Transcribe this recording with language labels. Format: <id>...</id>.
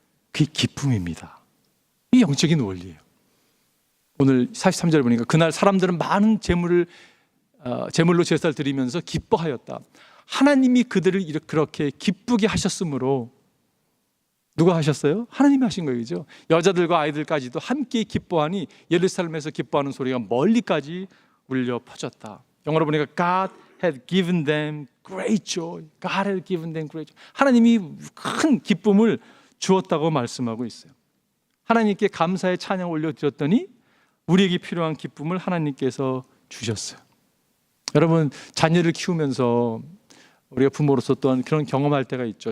<ko>그게 기쁨입니다. 이게 영적인 원리예요. 오늘 43절 보니까 그날 사람들은 많은 제물로 제사를 드리면서 기뻐하였다. 하나님이 그들을 그렇게 기쁘게 하셨으므로 누가 하셨어요? 하나님이 하신 거예요. 그죠? 여자들과 아이들까지도 함께 기뻐하니 예루살렘에서 기뻐하는 소리가 멀리까지 울려 퍼졌다. 영어로 보니까</ko> <en>God had given them great joy. God had given them great joy.</en> <ko>하나님이 큰 기쁨을 주었다고 말씀하고 있어요. 하나님께 감사의 찬양 올려드렸더니 우리에게 필요한 기쁨을 하나님께서 주셨어요. 여러분, 자녀를 키우면서 우리가 부모로서 또한 그런 경험할 때가 있죠.</ko>